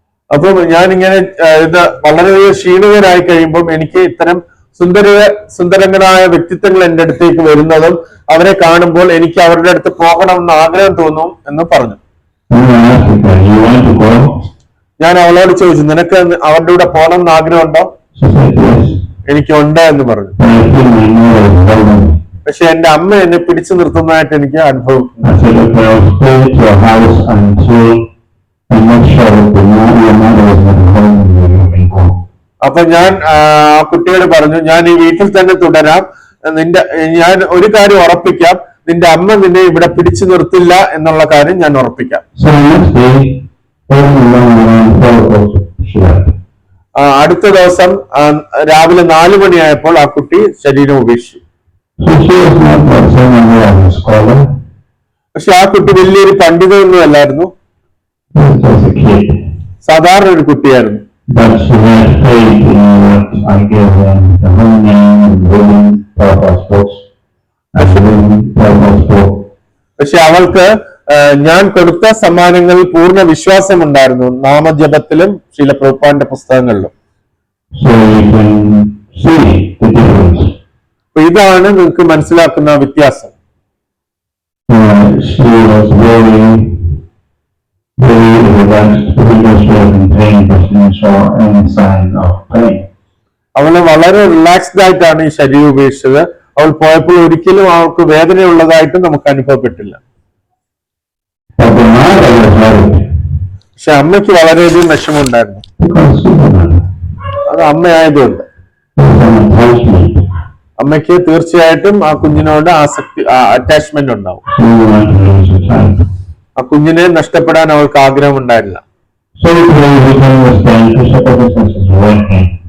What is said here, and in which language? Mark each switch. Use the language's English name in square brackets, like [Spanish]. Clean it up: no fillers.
[Malayalam] അപ്പൊ ഞാനിങ്ങനെ ഇത് വളരെ ക്ഷീണിതരായി കഴിയുമ്പോൾ എനിക്ക് ഇത്തരം സുന്ദരങ്ങളായ വ്യക്തിത്വങ്ങൾ എന്റെ അടുത്തേക്ക് വരുന്നതും അവരെ കാണുമ്പോൾ എനിക്ക് അവരുടെ അടുത്ത് പോകണമെന്ന് ആഗ്രഹം തോന്നും എന്ന് പറഞ്ഞു. [English] And I asked her, you want to go? [Malayalam] ഞാൻ അവളോട് ചോദിച്ചു, നിനക്ക് അവരുടെ കൂടെ പോകണം എന്ന് ആഗ്രഹമുണ്ടോ? [English] She said, yes. [Malayalam] എനിക്കുണ്ട് എന്ന് പറഞ്ഞു. [English] But I feel my mother is holding me. [Malayalam] പക്ഷെ എന്റെ അമ്മ എന്നെ പിടിച്ചു നിർത്തുന്നതായിട്ട് എനിക്ക് അനുഭവിക്കുന്നു. [English] I said, okay, I'll stay at your house until I make sure that your mother is not home when you can go. [Malayalam] അപ്പൊ ഞാൻ ആ കുട്ടിയോട് പറഞ്ഞു, ഞാൻ ഈ വീട്ടിൽ തന്നെ തുടരാം, ഞാൻ ഒരു കാര്യം ഉറപ്പിക്കാം, നിന്റെ അമ്മ നിന്നെ ഇവിടെ പിടിച്ചു നിർത്തില്ല എന്നുള്ള കാര്യം ഞാൻ ഉറപ്പിക്കാം. [English] So the next day, early morning around 4 o'clock, she left. [Malayalam] അടുത്ത ദിവസം രാവിലെ 4 മണിയായപ്പോൾ ആ കുട്ടി ശരീരം ഉപേക്ഷിച്ചു. [English] So she was not like someone who was a scholar. [Malayalam] പക്ഷെ ആ കുട്ടി വലിയൊരു പണ്ഡിതനൊന്നും അല്ലായിരുന്നു, [English] She was just a kid. [Malayalam] സാധാരണ ഒരു കുട്ടിയായിരുന്നു. [English] But she had faith in what I gave them, the whole name and living Prabhupada's books, and living Prabhupada's book. [Malayalam] പക്ഷെ അവൾക്ക് ഞാൻ കൊടുത്ത സമ്മാനങ്ങളിൽ പൂർണ്ണ വിശ്വാസമുണ്ടായിരുന്നു, നാമജപത്തിലും Srila പ്രഭുപാദിന്റെ പുസ്തകങ്ങളിലും. [English] So you can see the difference. [Malayalam] അപ്പൊ ഇതാണ് നിങ്ങൾക്ക് മനസ്സിലാക്കുന്ന വ്യത്യാസം. [English] She was very relaxed because she was in pain, but she didn't show any sign of pain. [Malayalam] അവള് വളരെ റിലാക്സ്ഡ് ആയിട്ടാണ് ഈ ശരീരം ഉപേക്ഷിച്ചത്. അവൾ പോയപ്പോൾ ഒരിക്കലും അവൾക്ക് വേദനയുള്ളതായിട്ട് നമുക്ക് അനുഭവപ്പെട്ടില്ല. [English] But the mother was worried [Malayalam] പക്ഷെ അമ്മയ്ക്ക് വളരെയധികം വിഷമമുണ്ടായിരുന്നു. [English] because she was [Malayalam] അത് അമ്മയായതുകൊണ്ട്. [English] an attachment. [Malayalam] അമ്മയ്ക്ക് തീർച്ചയായിട്ടും ആ കുഞ്ഞിനോട് ആസക്തി, അറ്റാച്ച്മെന്റ് ഉണ്ടാവും. [English] She didn't want to lose her child. [Malayalam] ആ കുഞ്ഞിനെ നഷ്ടപ്പെടാൻ അവൾക്ക് ആഗ്രഹം ഉണ്ടായില്ല. [English] So we can understand Krishna consciousness is working.